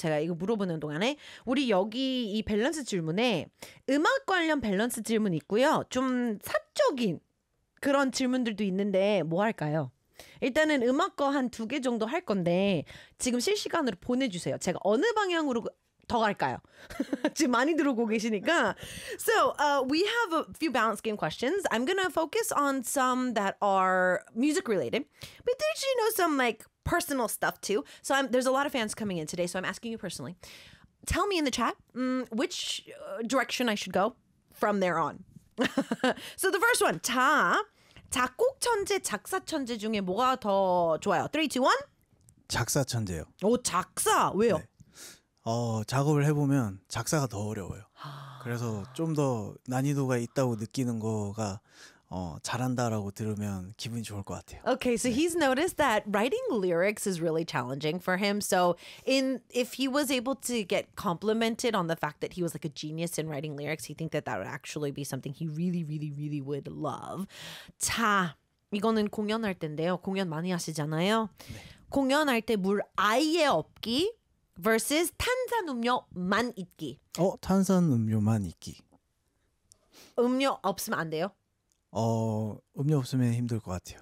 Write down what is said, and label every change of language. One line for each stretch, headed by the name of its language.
Korean: 제가 이거 물어보는 동안에 우리 여기 이 밸런스 질문에 음악 관련 밸런스 질문 있고요. 좀 사적인 그런 질문들도 있는데 뭐 할까요? 일단은 음악 거 한 두 개 정도 할 건데 지금 실시간으로 보내주세요. 제가 어느 방향으로 더 갈까요? 지금 많이 들어오고 계시니까.
English: So we have a few balance game questions. I'm gonna focus on some that are music related. But did you know some like personal stuff too? So there's a lot of fans coming in today. So I'm asking you personally. Tell me in the chat which direction I should go from there on. So the first one,
Korean: 자, 작곡 천재, 작사 천재 중에 뭐가 더 좋아요? 3, 2, 1? 작사 천재요. 오, 작사. 왜요? 네. 작업을 해보면 작사가 더 어려워요. 그래서 좀 더 난이도가 있다고 느끼는 거가 잘한다라고 들으면 기분이 좋을 것 같아요.
English: Okay, so 네. he's noticed that writing lyrics is really challenging for him. So if he was able to get complimented on the fact that he was like a genius in writing lyrics, he think that that would actually be something he really, really, really would love.
Korean: 자, 이거는 공연할 때인데요. 공연 많이 하시잖아요. 네. 공연할 때 물 아예 없기 versus 탄산 음료만 있기. 탄산 음료만 있기. 음료 없으면 안 돼요? 음료 없으면 힘들 것 같아요.